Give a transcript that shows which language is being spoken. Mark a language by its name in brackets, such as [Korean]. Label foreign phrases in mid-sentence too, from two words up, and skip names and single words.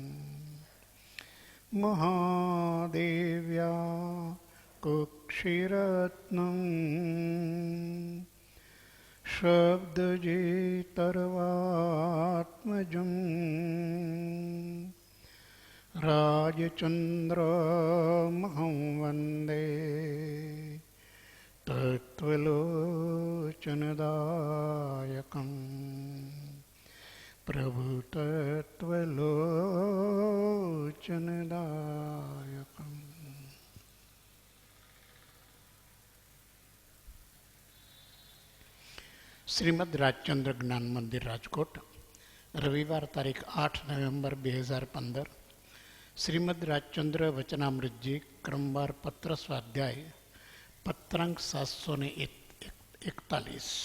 [Sanskrit] महादेव्या कुक्षिरत्नं शब्दजेतर्वात्मजं राजचन्द्रमहं वन्दे तत्त्वलोचनदायकम्। प्रभु तत्त्वलोचनदायकम्। [Gujarati] શ્રીમદ રાજચંદ્ર જ્ઞાન મંદિર રાજકોટ, રવિવાર તારીખ 8 નવેમ્બર 2015. શ્રીમદ રાજચંદ્ર વચનામૃતજી ક્રમવાર પત્ર સ્વાધ્યાય પત્રાંક 741.